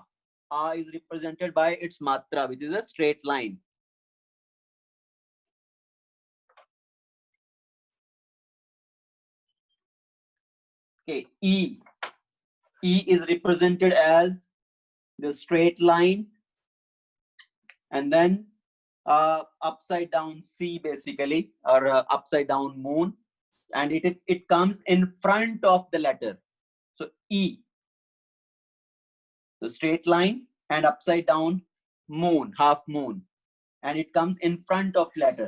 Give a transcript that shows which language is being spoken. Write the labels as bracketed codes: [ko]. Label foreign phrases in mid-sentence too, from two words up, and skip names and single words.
[en] A is represented by its matra, which is a straight line. Okay, E. E is represented as the straight line, and then upside down C basically, or upside down moon, and it comes in front of the letter. So E, the straight line and upside down moon, half moon, and it comes in front of letter.